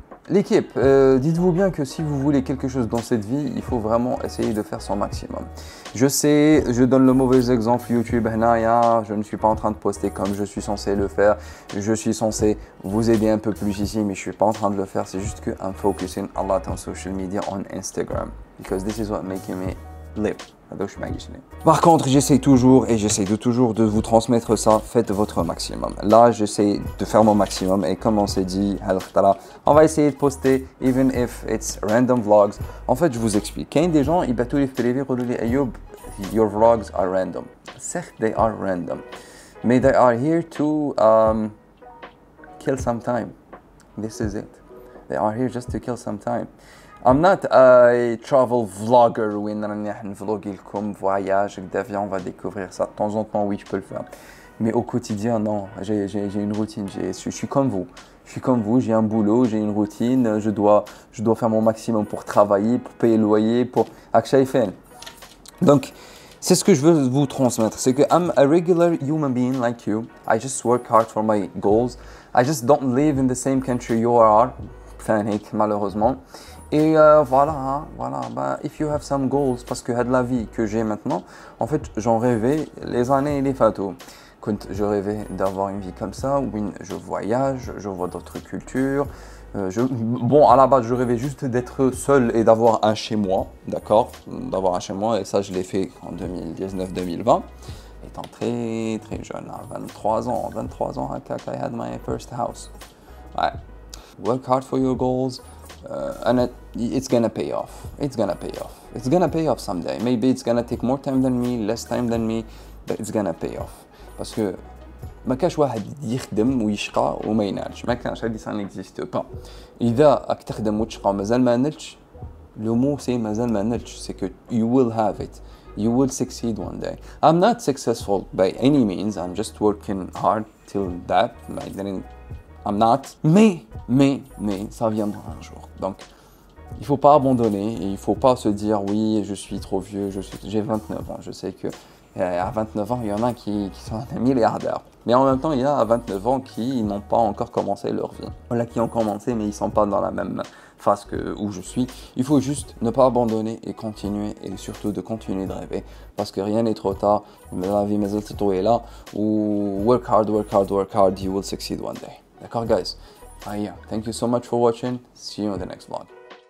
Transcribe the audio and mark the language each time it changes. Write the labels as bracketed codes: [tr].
[fr] L'équipe, dites-vous bien que si vous voulez quelque chose dans cette vie, il faut vraiment essayer de faire son maximum. Je sais, je donne le mauvais exemple YouTube, je ne suis pas en train de poster comme je suis censé le faire. Je suis censé vous aider un peu plus ici, mais je ne suis pas en train de le faire. C'est juste que [en] I'm focusing a lot on social media, on Instagram. Because this is what making me live. [fr] Par contre, j'essaie toujours de vous transmettre ça. Faites votre maximum. Là, j'essaie de faire mon maximum et comme on s'est dit, on va essayer de poster, [en] even if it's random vlogs. [fr] En fait, je vous explique. Quand des gens, ils battent les privés, Ayoub, [en] your vlogs are random. Certes, they are random, mais they are here to kill some time. This is it. They are here just to kill some time. I'm not a travel vlogger [fr] où on vlog comme voyage, on va découvrir ça. De temps en temps, oui, je peux le faire. Mais au quotidien, non. J'ai une routine. Je suis comme vous. Je suis comme vous. J'ai un boulot, j'ai une routine. Je dois faire mon maximum pour travailler, pour payer le loyer, pour acheter. Donc, c'est ce que je veux vous transmettre. C'est que [en] I'm a regular human being like you. I just work hard for my goals. I just don't live in the same country you are. [fr] Malheureusement. Et voilà, [en] if you have some goals, [fr] parce que de la vie que j'ai maintenant, en fait, j'en rêvais les années et les fataux. Quand je rêvais d'avoir une vie comme ça, où je voyage, je vois d'autres cultures. Bon, à la base, je rêvais juste d'être seul et d'avoir un chez moi, d'accord? D'avoir un chez moi, et ça, je l'ai fait en 2019-2020. Étant très, très jeune, à 23 ans, [en] I had my first house. [fr] Ouais. [en] Work hard for your goals. And it's gonna pay off. It's gonna pay off. It's gonna pay off someday. Maybe it's gonna take more time than me, less time than me, but it's gonna pay off. [fr] Parce que [ar] ما كاش واحد يخدم ويشقى وما ينالش. ما كانش هذه [fr] ça n'existe pas. [ar] إذا راك تخدم وتشقى ومازال ما نلتش, [fr] le mot c'est [ar] مازال ما نلتش. [fr] C'est que [en] you will have it. You will succeed one day. I'm not successful by any means. I'm just working hard till that. I'm not. [fr] Mais, ça viendra un jour. Donc, il ne faut pas abandonner et il ne faut pas se dire oui, je suis trop vieux, j'ai 29 ans. Je sais que à 29 ans, il y en a qui sont des milliardaires. Mais en même temps, il y a à 29 ans qui n'ont pas encore commencé leur vie. Voilà, qui ont commencé, mais ils ne sont pas dans la même phase où je suis. Il faut juste ne pas abandonner et continuer, et surtout de continuer de rêver. Parce que rien n'est trop tard. La vie, mais elle est là. [en] Ou work hard, you will succeed one day. [fr] D'accord, [en] guys? Thank you so much for watching. See you in the next vlog.